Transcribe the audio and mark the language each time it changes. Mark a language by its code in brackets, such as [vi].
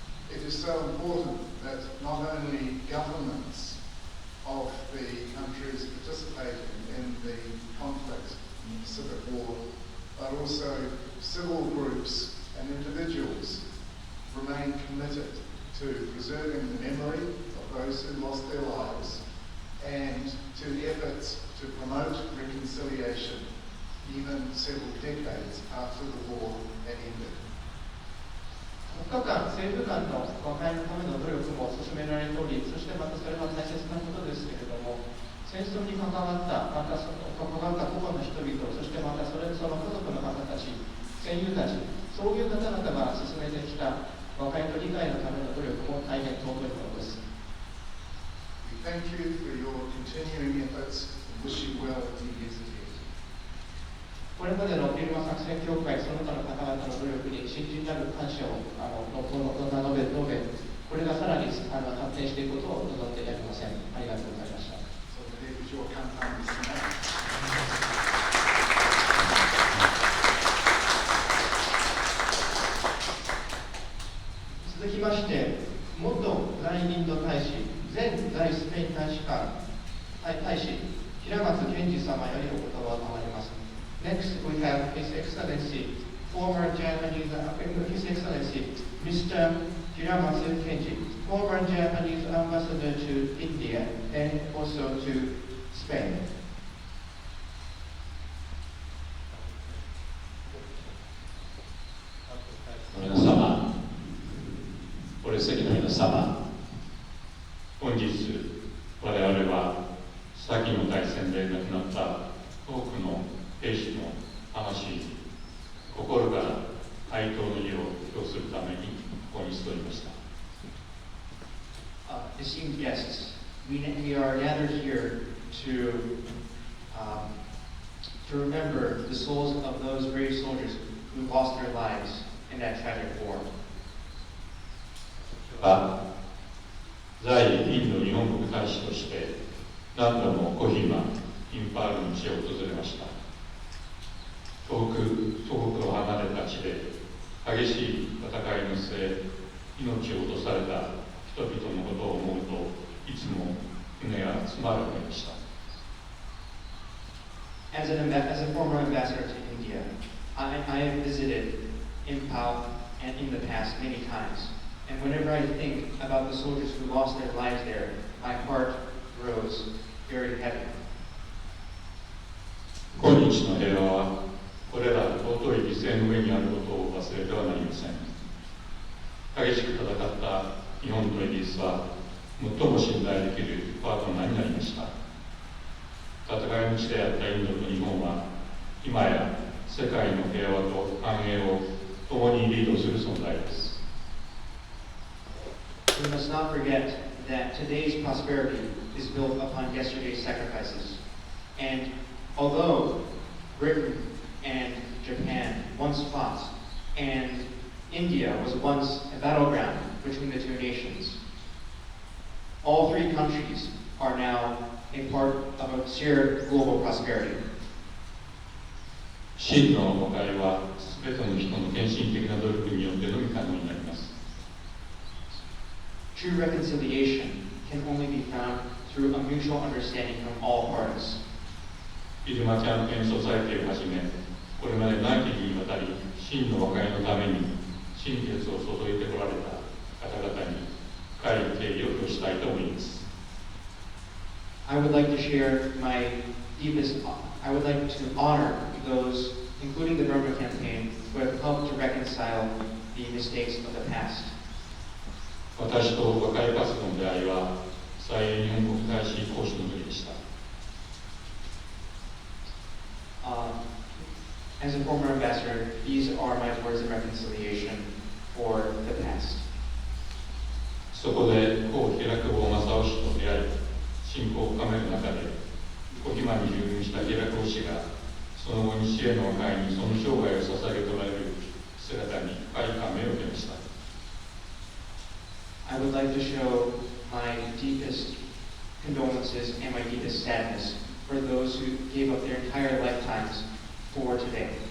[en] It is so important that not only governments of the countries participating in the conflict in the Pacific War, but also civil groups and individuals remain committed to preserving the memory of those who lost their lives and to efforts to promote reconciliation even several decades after the war had ended. [ja] 国家間、政府間の和解のための努力も進められており、そしてまたそれは大切なことですけれども、戦争に関わった、またその関わった個々の人々、そしてまたその家族の方たち、戦友たち、そういう方々が進めてきた和解と理解のための努力も大変尊いものです。 [en] We thank you for your continuing efforts and wish you well in the years ahead. [ja] これまでのビルマ作戦協会その他の方々の努力に真摯なる感謝を述べ、これがさらに発展していくことを望んでやりません。ありがとうございました。それで以上簡単ですね。続きまして、元在インド大使、前在スペイン大使館大使、平松健二様よりお言葉を賜ります。 [en] Next, we have His Excellency, former Japanese, His Excellency, Mr. Hiramatsu Kenji, former Japanese ambassador to India and also to Spain. [ja] 皆様、ご列席の皆様、本日、我々は先の大戦で亡くなった多くの兵士の魂、心から哀悼の意を表するためにここに集いました。 [en] Esteemed guests, we are gathered here to remember the souls of those brave soldiers who lost their lives in that tragic war. [ja] 在インド日本国大使として何度もコヒマ、インパールの地を訪れました。遠く祖国を離れた地で激しい戦いの末、命を落とされた人々のことを思うといつも胸が詰まる思いでした。 [en] As a former ambassador to India, I have visited Impal and in the past many times, and whenever I think about the soldiers who lost their lives there, my heart grows very heavy. [ja] 今日の平和はこれら尊い犠牲の上にあることを忘れてはなりません。激しく戦った日本とイギリスは最も信頼できるパートナーになりました。戦いの地であったインドと日本は今や世界の平和と繁栄を共にリードする存在です。 [en] We must not forget that today's prosperity is built upon yesterday's sacrifices. And although Britain and Japan once fought, and India was once a battleground between the two nations, all three countries are now a part of a shared global prosperity. [ja] 真の和解は全ての人の献身的な努力によってのみ可能になります。 [en] True reconciliation can only be found through a mutual understanding from all parties. [ja] ビルマキャンペーンソサエティをはじめ、これまで何期にわたり真の和解のために心血を注いでこられた方々に深い敬意を表したいと思います。 [en] I would like to share my deepest, I would like to honor those, including the Burma campaign, who have helped to reconcile the mistakes of the past. [ja] 私と和解活動の出会いは、在英日本国大使公使の時でした。 [en] As a former ambassador, these are my words of reconciliation for the past. [ja] そこで故平久保正夫氏と出会い、親交を深める中で、小暇に留任した平久保氏が、その後日英の和解にその生涯を捧げとられる姿に深い感銘を受けました。 [en] I would like to show my deepest condolences and my deepest sadness for those who gave up their entire lifetimes for today.